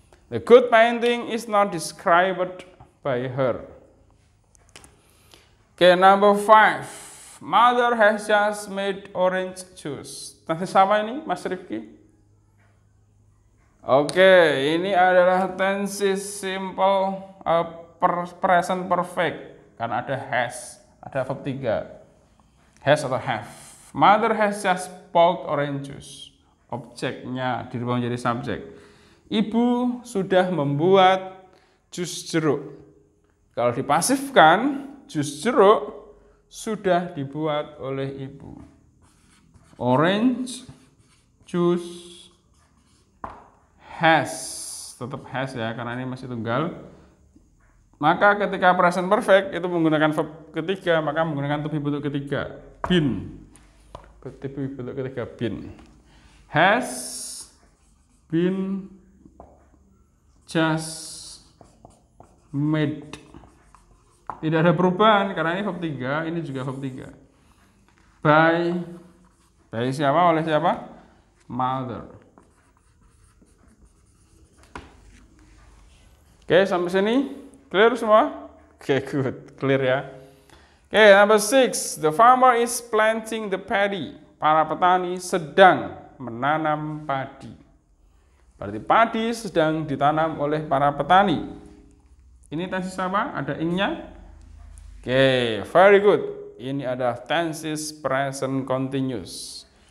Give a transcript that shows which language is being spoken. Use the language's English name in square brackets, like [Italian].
[English] The good painting is not described by her. Okay, number 5. Mother has just made orange juice. [Indonesian] Tensis apa ini, Mas Rifki? Oke, ini adalah tensis simple present perfect karena ada has, ada verb 3. Has atau have. [English] Mother has just bought orange juice. [Indonesian] Objeknya dirubah menjadi subjek. Ibu sudah membuat jus jeruk. Kalau dipasifkan, jus jeruk sudah dibuat oleh ibu. Orange juice has, tetap has ya, karena ini masih tunggal. Maka ketika present perfect itu menggunakan verb ketiga, maka menggunakan to be bentuk ketiga, been. To be bentuk ketiga, been. [English] Has been just made. [Indonesian] Tidak ada perubahan karena ini verb 3, ini juga verb 3. By siapa? Oleh siapa? Mother. Oke, sampai sini clear semua? Oke, good. Clear ya. [English] Oke, number 6. The farmer is planting the paddy. [Indonesian] Para petani sedang menanam padi. Berarti padi sedang ditanam oleh para petani. Ini tenses apa? Ada ing-nya? Oke, very good. Ini ada tenses present continuous.